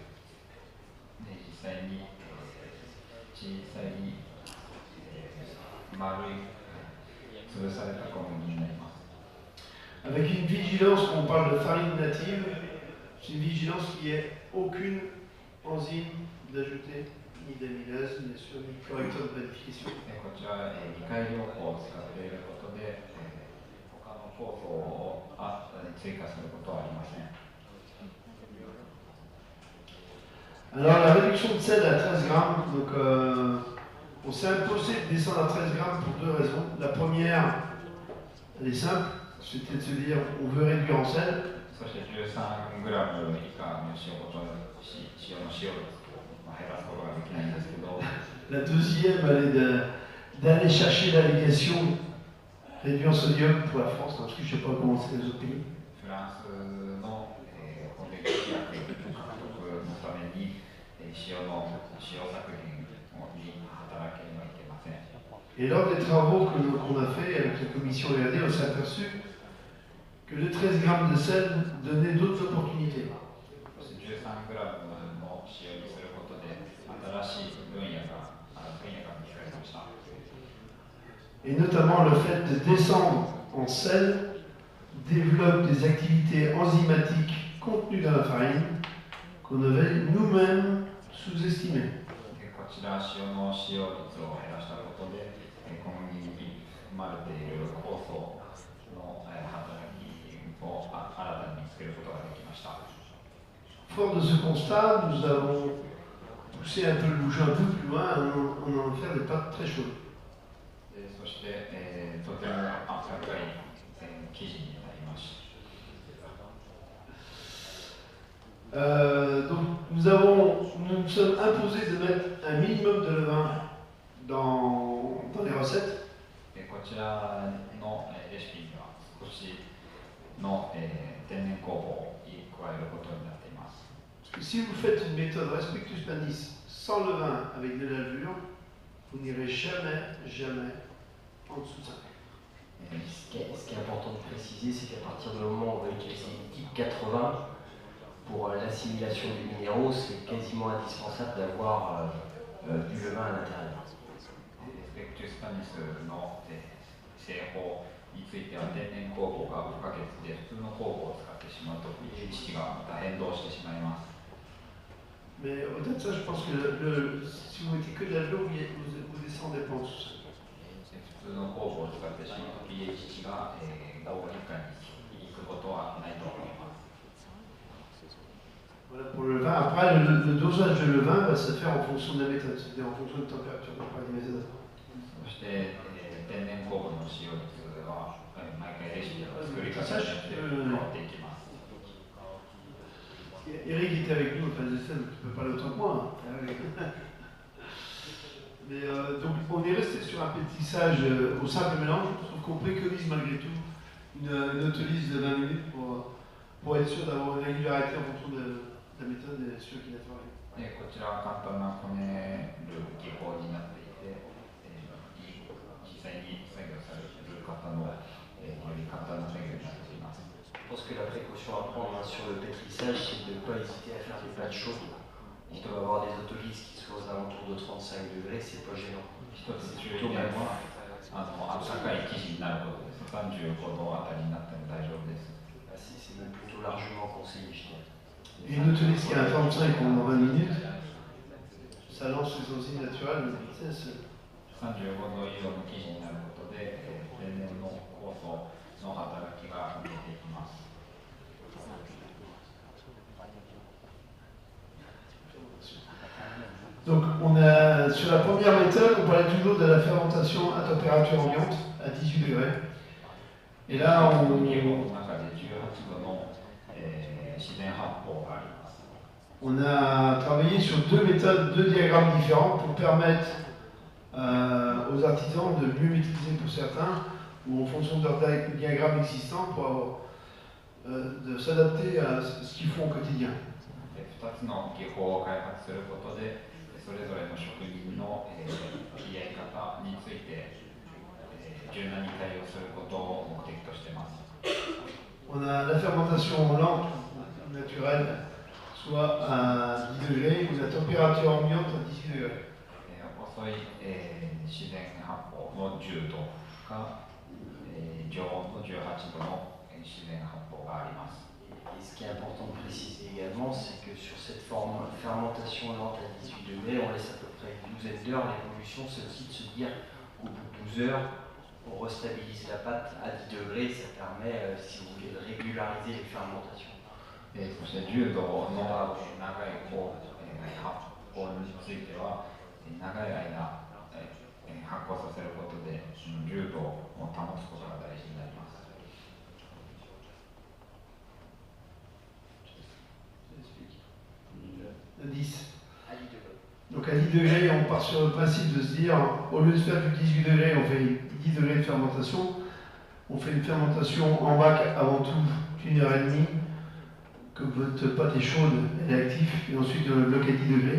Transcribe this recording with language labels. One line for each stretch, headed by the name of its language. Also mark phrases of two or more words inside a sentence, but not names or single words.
French: Avec une vigilance, quand on parle de farine native, c'est une vigilance qui est aucune enzyme d'ajouter, ni d'amylase, bien sûr, ni correcteur de panification.
Japanese: 酵素を追加することはありません。
French: Alors la réduction de sel à 13 grammes, donc on s'est imposé de descendre à 13 grammes pour deux raisons. La première, elle est simple, c'était de se dire on veut réduire en sel.
Japanese: そして13グラム以下の塩の塩を減らすことができないんですけど、
French: La deuxième, elle est d'aller chercher l'allégation réduit en sodium pour la France, parce que je ne sais pas comment c'est les autres pays.
Japanese: フランスの保険規約獲得のために塩削減に働ければいけません。
French: Et lors des travaux qu'on a fait avec la commission RD, on s'est aperçu que les 13 grammes de sel donnaient d'autres opportunités.
Japanese: 13 グラムの塩にすることで新しい分野が見つかりました。
French: Et notamment le fait de descendre en sel développe des activités enzymatiques contenues dans la farine qu'on avait nous-mêmes sous-estimées.
Japanese: こちら塩の使用率を減らしたことで小麦に含まれている酵素の働きを新たに見つけることができました。
French: Fort de ce constat, nous avons poussé un peu le bouchon un peu plus loin, on en fait des pâtes très chaudes.
Japanese: そして、とても温かい生地になります。
French: Donc nous nous sommes imposés de mettre un minimum de levain dans les recettes.
Japanese: こちらのレシピには少しの天然酵母を加えることになっています。
French: Parce que si vous faites une méthode Respectus Panis sans levain avec de la levure, vous n'irez jamais en dessous de ça. Ce qui est important de préciser, c'est qu'à partir du moment où on va utiliser le type 80, pour l'assimilation des minéraux, c'est quasiment indispensable d'avoir du levain à l'intérieur.
Japanese: スペクチュスパニスの製法については天然酵母が不可欠で、普通の酵母を使ってしまうと pH 値がまた変動してしまいます。
French: Mais au-delà de ça, je pense que si vous mettez que de la levure, vous descendez pas en dessous.
Japanese: 普通の酵母を使ってしまうと pH 値が5以下に行くことはないと思います。
French: Voilà pour le levain. Après, le dosage de levain va se faire en fonction de la méthode, c'est-à-dire en fonction de la température pour parler des méthodes.
Japanese: そして天然酵母の使用率は毎回レシピの作り方によって変わっていきます。
French: Eric était avec nous, enfin j'essaie, donc tu peux parler autant que moi. Mais donc on est resté sur un pétissage au simple mélange, sauf qu'on préconise malgré tout une autolyse de 20 minutes pour être sûr d'avoir une régularité en fonction de la méthode et celui qui l'a travaillé.
Japanese: こちらは簡単なこねる技法になっていて、実際に作業されている方のより簡単な作業になっています。
French: Je pense que la précaution à prendre sur le pétrissage, c'est de ne pas hésiter à faire des pâtes chaudes. On peut avoir des autolyses qui soient aux alentours de 35 degrés, c'est pas gênant.
Japanese: 一つ注意点は温かい生地になることです。35度あたりになっても大丈夫です。
French: C'est même plutôt largement conseillé, je dirais. Et une autolyse qui a un 35 en 20 minutes, ça lance les enzymes naturelles de vitesse.
Japanese: 35 度以上の生地になることで、天然の酵素の働きが出ていきます。
French: Donc on a, sur la première méthode, on parlait toujours de la fermentation à température ambiante, à 18 degrés. Et là, on a travaillé sur deux méthodes, deux diagrammes différents pour permettre aux artisans de mieux maîtriser pour certains, ou en fonction de leur diagramme existant, pour de s'adapter à ce qu'ils font au quotidien.
Japanese: 2つの技法を開発することで、それぞれの職人のやり方について柔軟に対応することを目的としています。
French: On a la fermentation lente, naturelle, soit à 10 degrés, ou la température ambiante à 18 degrés.
Japanese: 遅い自然発酵の10度か常温の18度の自然発酵があります。
French: Et ce qui est important de préciser également, c'est que sur cette fermentation lente à 18 degrés, on laisse à peu près une douzaine d'heures. L'évolution, c'est aussi de se dire qu'au bout de 12 heures, on restabilise la pâte à 10 degrés, ça permet, si vous voulez, de régulariser les fermentations.
Japanese: そして10度の長い発酵については長い間発酵させることで10度を保つことが大事になります。
French: De 10. À 10 degrés. Donc à 10 degrés, on part sur le principe de se dire, au lieu de faire du 18 degrés, on fait 10 degrés de fermentation. On fait une fermentation en bac avant tout d'1h30, que votre pâte est chaude, elle est active, et ensuite on le bloque à 10 degrés.